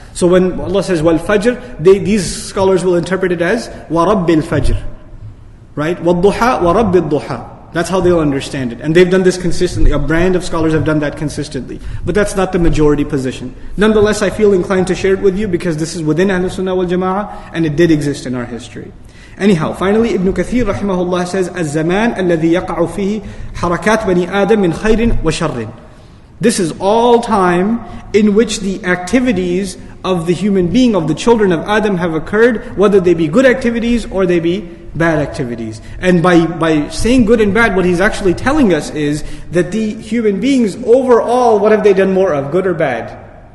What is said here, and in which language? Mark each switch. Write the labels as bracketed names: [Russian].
[English] So when Allah says, wal fajr, these scholars will interpret it as, wa rabbil fajr. Right? Wal duha, wa rabbil duha. That's how they'll understand it. And they've done this consistently. A brand of scholars have done that consistently. But that's not the majority position. Nonetheless, I feel inclined to share it with you because this is within Ahlus Sunnah wal Jama'ah and it did exist in our history. Anyhow, finally, Ibn Kathir rahimahullah says, [Arabic] الزمان الذي يقع فيه حركات بني آدم من خير وشر. [English] This is all time in which the activities of the human being, of the children of Adam have occurred, whether they be good activities or they be bad activities. And by saying good and bad, what he's actually telling us is that the human beings overall, what have they done more of, good or bad?